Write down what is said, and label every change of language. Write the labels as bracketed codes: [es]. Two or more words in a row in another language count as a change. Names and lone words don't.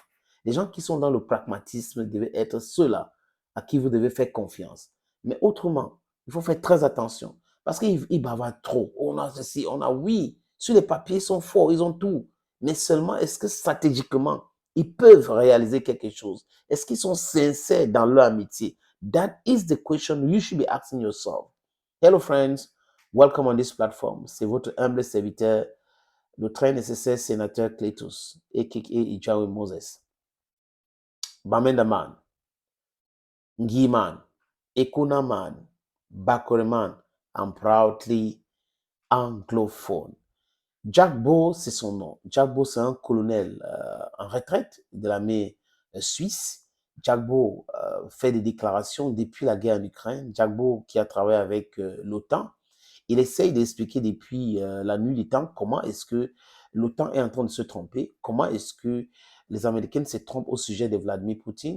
[fr] Les gens qui sont dans le pragmatisme devaient être ceux-là à qui vous devez faire confiance. Mais autrement, il faut faire très attention parce qu'ils bavardent trop. On a ceci, on a oui. Sur les papiers, ils sont forts, ils ont tout. Mais seulement, est-ce que stratégiquement, ils peuvent réaliser quelque chose? Est-ce qu'ils sont sincères dans leur amitié? [en] That is the question you should be asking yourself. Hello friends, welcome on this platform. [fr] C'est votre humble serviteur, le très nécessaire sénateur Cletus, a.k.a. [en] Ijawe Moses. Bamenda man, Ngi man, Ekuna man, Bakore man, I'm proudly anglophone. [fr] Jack Beau, c'est son nom. Jack Beau, c'est un colonel en retraite de l'armée suisse. Jack Beau fait des déclarations depuis la guerre en Ukraine. Jack Beau, qui a travaillé avec l'OTAN, il essaye d'expliquer depuis la nuit des temps comment est-ce que l'OTAN est en train de se tromper, comment est-ce que les Américains se trompent au sujet de Vladimir Poutine.